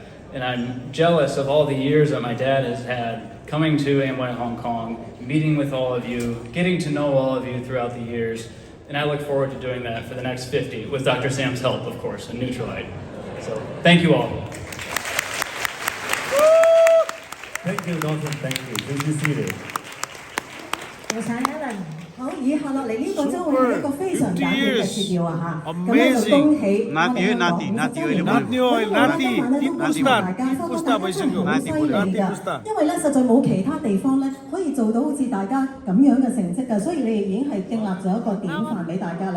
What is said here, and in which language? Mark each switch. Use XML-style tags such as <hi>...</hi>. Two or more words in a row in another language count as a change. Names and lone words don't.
<en>And I'm jealous of all the years that my dad has had coming to Amway Hong Kong, meeting with all of you, getting to know all of you throughout the years, and I look forward to doing that for the next 50, with Dr. Sam's help, of course, and Nutrilite. So, thank you all. Thank you, Dalton. Thank you. Please be seated.</en> <yue>多謝 Alan。好，以下落嚟呢個將會係一個非常簡短嘅揭耀啊嚇。咁咧就恭喜我哋香港50週年啦！咁我咧今晚咧都恭喜大家，收到大家真係好犀利㗎，因為咧實在冇其他地方咧可以做到好似大家咁樣嘅成績㗎，所以你哋已經係訂立咗一個典範俾大家啦。</yue>